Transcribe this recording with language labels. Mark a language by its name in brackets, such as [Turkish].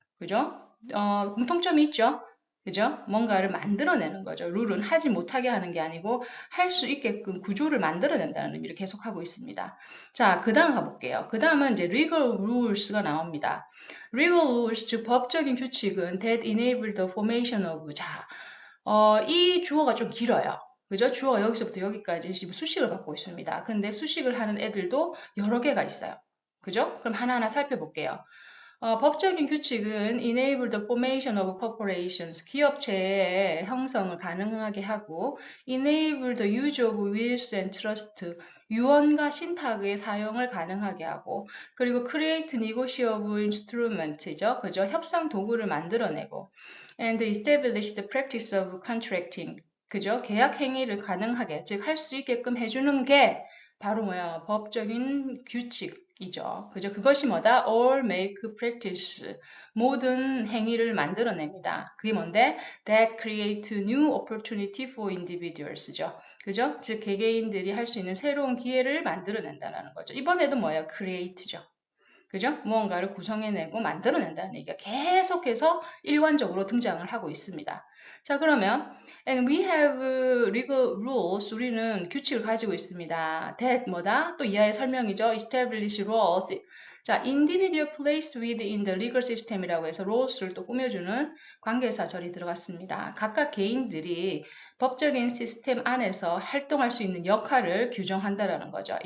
[Korean] 그죠? 공통점이 있죠? 그죠? 뭔가를 만들어내는 거죠. 룰은 하지 못하게 하는 게 아니고 할 수 있게끔 구조를 만들어낸다는 의미를 계속하고 있습니다. 자, 그 다음 가볼게요. 그 다음은 이제 legal rules가 나옵니다. [English] legal rules, [Korean] 즉 법적인 규칙은 [English] that enable the formation of. [Korean] 자, 이 주어가 좀 길어요. 그죠? 주어가 여기서부터 여기까지 지금 수식을 받고 있습니다. 근데 수식을 하는 애들도 여러 개가 있어요. 그죠? 그럼 하나하나 살펴볼게요. [English] 법적인 규칙은 enable the formation of corporations, [Korean] 기업체의 형성을 가능하게 하고 [English] enable the use of wills and trust, [Korean] 유언과 신탁의 사용을 가능하게 하고 그리고 [English] create negotiable instruments죠. [Korean] 그죠? 협상 도구를 만들어내고 [English] and establish the practice of contracting, 그죠? [Korean] 계약 행위를 가능하게, 즉 할 수 있게끔 해주는 게 바로 뭐야? 법적인 규칙이죠. 그죠? 그것이 뭐다? [English] All make practice. [Korean] 모든 행위를 만들어냅니다. 그게 뭔데? [English] That create new opportunity for individuals죠. 그죠? [Korean] 즉 개개인들이 할 수 있는 새로운 기회를 만들어낸다는 거죠. 이번에도 뭐예요? create죠. 그죠? 무언가를 구성해내고 만들어낸다는 얘기가 계속해서 일관적으로 등장을 하고 있습니다. 자, 그러면 [English] and we have legal rules. [Korean] 우리는 규칙을 가지고 있습니다. that 뭐다? 또 이하의 설명이죠. [English] establish rules. [Korean] 자, [English] individual placed within the legal system [Korean] 이라고 해서 rules를 또 꾸며주는 관계사절이 들어갔습니다. 각각 개인들이 법적인 시스템 안에서 활동할 수 있는 역할을 규정한다라는 거죠.